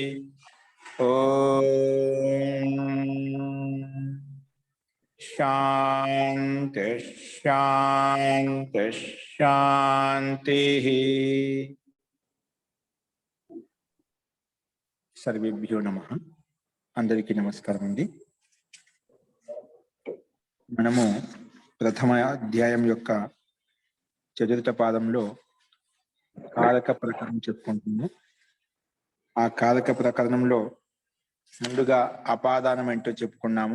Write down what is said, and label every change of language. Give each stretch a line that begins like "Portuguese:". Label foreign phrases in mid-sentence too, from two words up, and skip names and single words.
Sanskrit: ओम शांति शांति शांति। सर्वेभ्यो नमः।
Telugu: అందరికీ నమస్కారం అండి। మనము ప్రథమ అధ్యాయం యొక్క చతుర్థ పాదంలో కారక ప్రకరణం చెప్పుకుంటున్నాము. ఆ కారక ప్రకరణంలో ముందుగా అపాదానం ఏంటో చెప్పుకున్నాము.